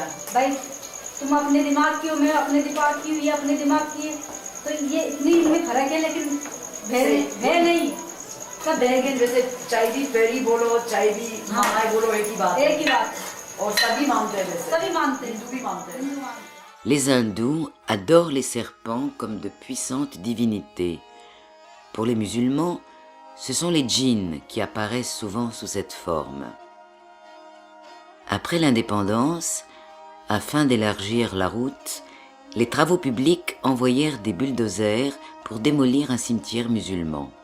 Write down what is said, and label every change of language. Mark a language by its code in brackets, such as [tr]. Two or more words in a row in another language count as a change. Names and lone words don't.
[hi] भाई, तुम अपने दिमाग की हो, मैं अपने दिमाग की हूँ, ये अपने दिमाग की है, तो ये इतनी इनमें फर्क है, लेकिन है नहीं सब लेकिन जैसे चाहे भी फेरी बोलो, चाहे भी मामाई बोलो, एक ही बात है। एक ही बात, और सभी मानते हैं, वैसे सभी मानते हैं। हिंदू भी मानते हैं। [fr] Les hindous adorent les serpents comme de puissantes divinités. Pour les musulmans, ce sont les djinns qui apparaissent souvent sous cette forme. Après l'indépendance, afin d'élargir la route, les travaux publics envoyèrent des bulldozers pour démolir un cimetière musulman.